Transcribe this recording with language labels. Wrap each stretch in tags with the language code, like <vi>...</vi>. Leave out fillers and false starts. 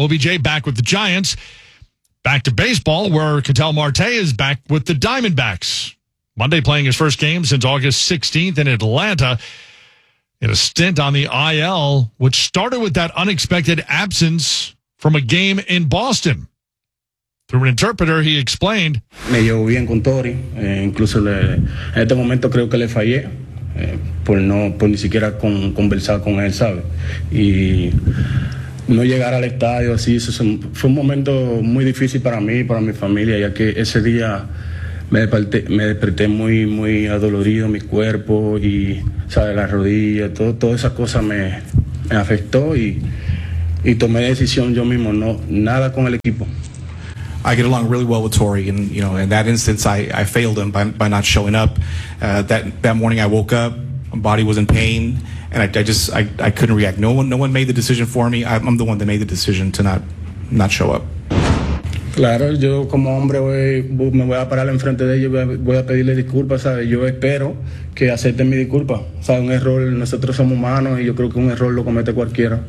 <en>OBJ back with the Giants. Back to baseball, where Ketel Marte is back with the Diamondbacks. Monday playing his first game since August 16th in Atlanta in a stint on the IL, which started with that unexpected absence from a game in Boston. Through an interpreter, he explained,</en> <es>me llevo bien con Tori. Incluso en este momento creo que le fallé. Por ni siquiera conversar con él, ¿sabe? Y no llegar al estadio, así, eso fue un momento muy difícil para mí, para mi familia, ya que ese día me desperté muy, muy adolorido, mi cuerpo y, ¿sabes?, la rodilla, todas esas cosas me afectó y tomé decisión yo mismo, no, nada con el equipo.</es> <en>I get along really well with Torrey, and you know, in that instance, I failed him by not showing up. That morning, I woke up, my body was in pain, and I just couldn't react. No one made the decision for me. I'm the one that made the decision to not show up.</en> <es>Claro, yo como hombre me voy a parar enfrente de ellos, voy a pedirle disculpas, ¿sabes? Yo espero que acepten mi disculpa. O sea, un error, nosotros somos humanos y yo creo que un error lo comete cualquiera.</es>